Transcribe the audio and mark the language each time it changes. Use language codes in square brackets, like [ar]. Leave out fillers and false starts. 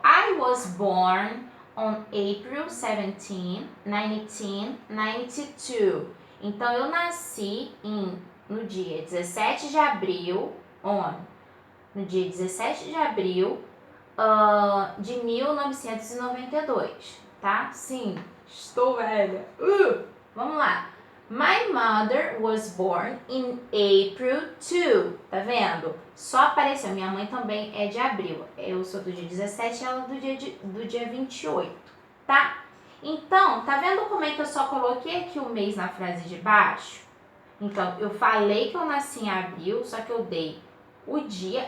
[en] I was born on April 17, 1992. [pt] Então, eu nasci no dia 17 de abril, no dia 17 de abril de 1992, tá? Sim, estou velha. Vamos lá. [en] My mother was born in April 2. [pt] Tá vendo? Só apareceu. Minha mãe também é de abril. Eu sou do dia 17 e ela do dia 28. Tá? Então, tá vendo como é que eu só coloquei aqui o mês na frase de baixo? Então, eu falei que eu nasci em abril, só que eu dei o dia.